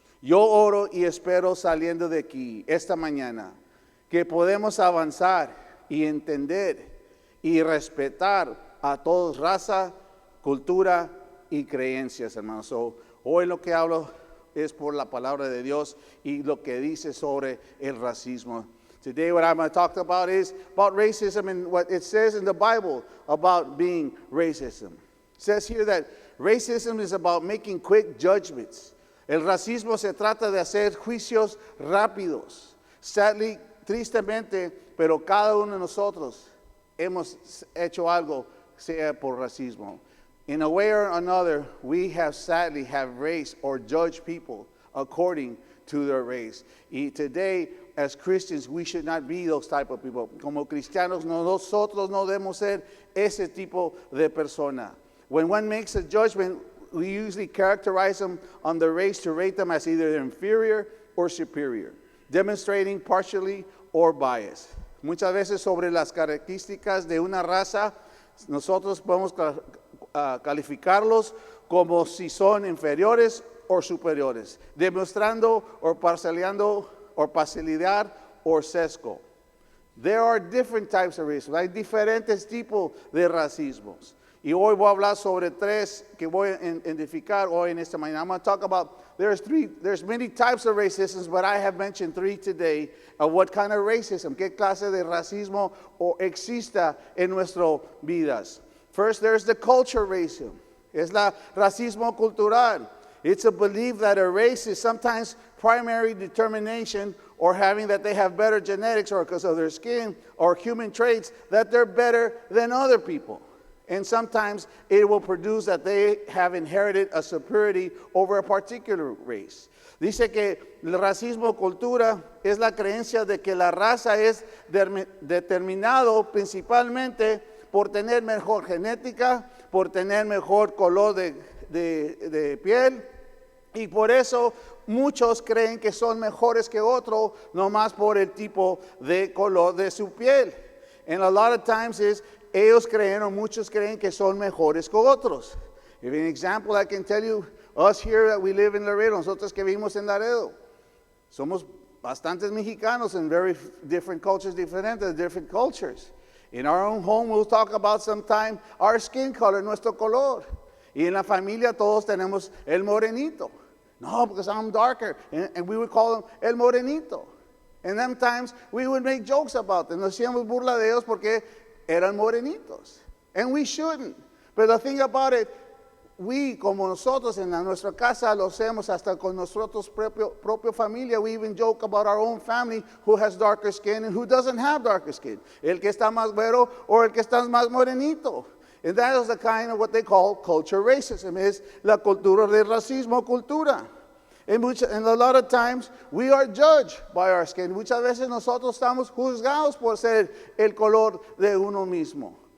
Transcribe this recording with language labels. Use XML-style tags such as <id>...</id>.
<es>Yo oro y espero saliendo de aquí esta mañana que podemos avanzar y entender y respetar a todos raza, cultura y creencias, hermanos. Hoy lo que hablo es por la palabra de Dios y lo que dice sobre el racismo.</es> <en>Today what I'm going to talk about is about racism and what it says in the Bible about being racism. It says here that racism is about making quick judgments.</en> <es>El racismo se trata de hacer juicios rápidos.</es> <en>Sadly,</en> <es>tristemente, pero cada uno de nosotros hemos hecho algo, sea por racismo.</es> <en>In a way or another, we have sadly have race or judged people according to their race.</en> <es>Y</es> <en>today, as Christians, we should not be those type of people.</en> <es>Como cristianos, nosotros no debemos ser ese tipo de persona.</es> <en>When one makes a judgment, we usually characterize them on the race to rate them as either inferior or superior, demonstrating partially or bias.</en> <es>Muchas veces sobre las características de una raza, nosotros podemos calificarlos como si son inferiores o superiores, demostrando o parcialidad o sesgo.</es> <en>There are different types of racism.</en> <es>Hay diferentes tipos de racismos. Y hoy voy a hablar sobre tres que voy a identificar hoy en esta mañana.</es> <en>I'm going to talk about, there's many types of racism, but I have mentioned three today of what kind of racism,</en> <es>qué clase de racismo exista en nuestras vidas.</es> <en>First, there's the culture racism.</en> <es>Es la racismo cultural.</es> <en>It's a belief that a race is sometimes primary determination or having that they have better genetics or because of their skin or human traits that they're better than other people. And sometimes it will produce that they have inherited a superiority over a particular race.</en> <es>Dice que el racismo cultura es la creencia de que la raza es determinado principalmente por tener mejor genética, por tener mejor color de piel, y por eso muchos creen que son mejores que otros nomás por el tipo de color de su piel.</es> <en>And a lot of times</en> <es>ellos creen, o muchos creen que son mejores que otros.</es> <en>If an example I can tell you, us here that we live in Laredo,</en> <es>nosotros que vivimos en Laredo, Somos bastantes mexicanos</es> <en>in very different cultures, different cultures. In our own home, we'll talk about sometime our skin color,</en> <es>nuestro color. Y en la familia todos tenemos el morenito.</es> <en>No, because I'm darker. And we would call them</en> <es>el morenito.</es> <en>And sometimes we would make jokes about them.</en> <es>Nos hacíamos burla de ellos porque eran morenitos.</es> <en>And we shouldn't. But the thing about it, we,</en> <es>como nosotros en nuestra casa lo hacemos hasta con nosotros propio familia.</es> <en>We even joke about our own family who has darker skin and who doesn't have darker skin.</en> <es>El que está más güero o el que está más morenito.</es> <en>And that is the kind of what they call culture racism.</en> <es>Es la cultura del racismo, cultura.</es> <en>And a lot of times we are judged by our skin.</en> <es>Muchas veces nosotros estamos juzgados por ser el color de uno mismo.</es>